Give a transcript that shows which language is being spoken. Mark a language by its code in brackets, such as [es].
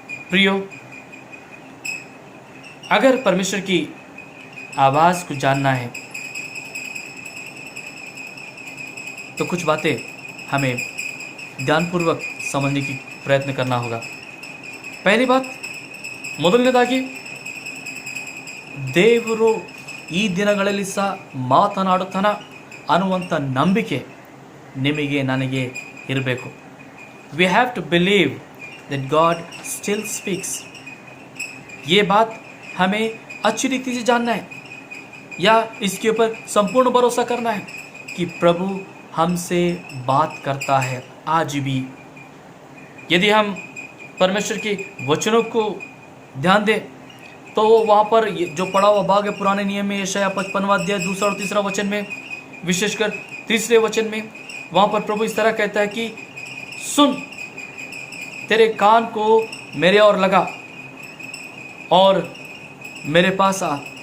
[hi] प्रियो, अगर परमेश्वर की आवाज को जानना है तो कुछ बातें हमें ध्यानपूर्वक समझने की प्रयत्न करना होगा। पहली बात, [kn] ಮೊದಲನೇದಾಗಿ ದೇವರು ಈ ದಿನಗಳಲ್ಲಿ ಸಹ ಮಾತನಾಡುತ್ತಾನ ಅನ್ನುವಂಥ ನಂಬಿಕೆ ನಿಮಗೆ ನನಗೆ ಇರಬೇಕು। [en] We have to believe that God still speaks। [hi] ये बात हमें अच्छी रीति से जानना है या इसके ऊपर संपूर्ण भरोसा करना है कि प्रभु हमसे बात करता है आज भी। यदि हम परमेश्वर के वचनों को ध्यान दें तो वहाँ पर जो पढ़ा हुआ भाग है पुराने नियम में, यशायाह 55वां अध्याय 2 और 3 वचन में, विशेषकर 3 वचन में, वहाँ पर प्रभु इस तरह कहता है कि सुन, तेरे कान को मेरे ओर लगा और मेरे पास आ।